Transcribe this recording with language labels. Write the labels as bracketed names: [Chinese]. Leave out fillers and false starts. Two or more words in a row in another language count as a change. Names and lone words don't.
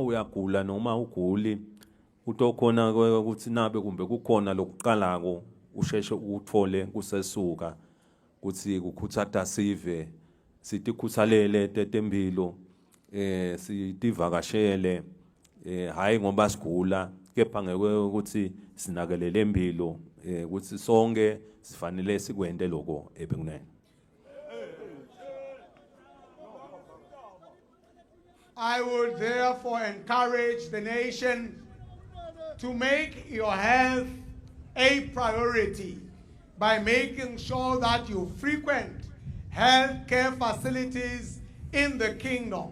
[Swati] uyagula noma uguli utokhona ukuthi nabe kumbe kukhona lokuqalako usheshe uthole kusesuka ukuthi kukhuthatha sive sitikhuthalele tetempilo sitivakashele hayi ngoba sigula kepha ngeke ukuthi sinakelele impilo ukuthi sonke sifanele sikwende lokho ebekunene. [English] I would therefore encourage the nation to make your health a priority by making sure that you frequent healthcare facilities in the kingdom.